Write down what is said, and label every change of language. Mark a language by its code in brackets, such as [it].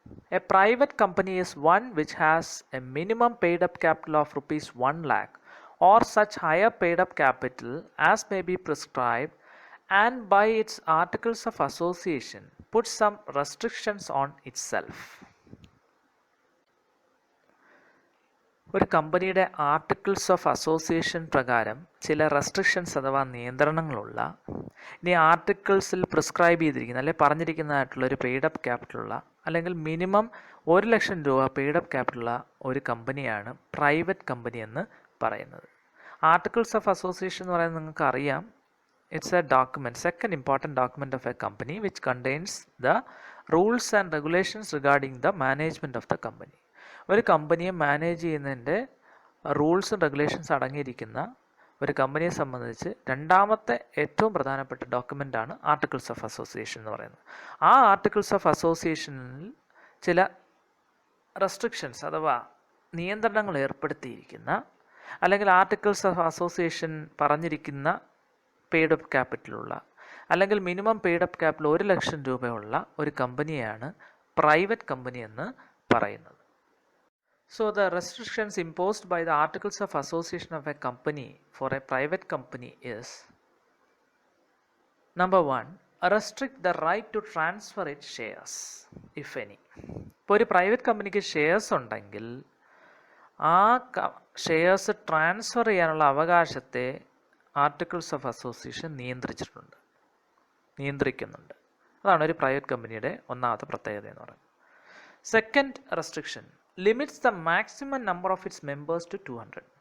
[en] A private company is one which has a minimum paid up capital of rupees 1 lakh or such higher paid up capital as may be prescribed, and by its articles of association put some restrictions on itself. [ml] ഒരു കമ്പനിയുടെ articles of association പ്രകാരം ചില restrictions അഥവാ നിയന്ത്രണങ്ങളുള്ള, ഇനി ആർട്ടിക്കിൾസിൽ prescribe ചെയ്തിരിക്കുന്ന അല്ലെങ്കിൽ പറഞ്ഞിരിക്കുന്നതായിട്ടുള്ള ഒരു paid up ക്യാപിറ്റലുള്ള അല്ലെങ്കിൽ മിനിമം 1 ലക്ഷം രൂപ പെയ്ഡ് അപ്പ് ക്യാപിറ്റലുള്ള ഒരു കമ്പനിയാണ് പ്രൈവറ്റ് കമ്പനി എന്ന് പറയുന്നത്. [en] articles of association [ml] എന്ന് പറയുന്നത് നിങ്ങൾക്ക് അറിയാം, [en] It's a document, second important document of a company which contains the rules and regulations regarding the management of the company. [ml] ഒരു കമ്പനിയെ മാനേജ് ചെയ്യുന്നതിൻ്റെ റൂൾസും റെഗുലേഷൻസ് അടങ്ങിയിരിക്കുന്ന ഒരു കമ്പനിയെ സംബന്ധിച്ച് രണ്ടാമത്തെ ഏറ്റവും പ്രധാനപ്പെട്ട ഡോക്യുമെൻ്റാണ് ആർട്ടിക്കിൾസ് ഓഫ് അസോസിയേഷൻ എന്ന് പറയുന്നത്. ആ ആർട്ടിക്കിൾസ് ഓഫ് അസോസിയേഷനിൽ ചില റെസ്ട്രിക്ഷൻസ് അഥവാ നിയന്ത്രണങ്ങൾ ഏർപ്പെടുത്തിയിരിക്കുന്ന, അല്ലെങ്കിൽ ആർട്ടിക്കിൾസ് ഓഫ് അസോസിയേഷൻ പറഞ്ഞിരിക്കുന്ന പെയ്ഡ് അപ്പ് ക്യാപിറ്റലുള്ള അല്ലെങ്കിൽ മിനിമം പെയ്ഡ് അപ്പ് ക്യാപിറ്റൽ 1 ലക്ഷം രൂപയുള്ള ഒരു കമ്പനിയാണ് പ്രൈവറ്റ് കമ്പനി എന്ന് പറയുന്നത്. [en] So the restrictions imposed by the articles of association of a company for a private company is: number 1, restrict the right to transfer its shares if any. [ml] ഇപ്പോൾ ഒരു private കമ്പനിക്ക് shares ഉണ്ടെങ്കിൽ ആ shares transfer ചെയ്യാനുള്ള അവകാശത്തെ articles of association നിയന്ത്രിക്കുന്നുണ്ട്. അതാണ് ഒരു private കമ്പനിയുടെ ഒന്നാമത്തെ പ്രത്യേകത എന്ന് പറയുന്നത്. [en] Second restriction limits the maximum number of its members to 200.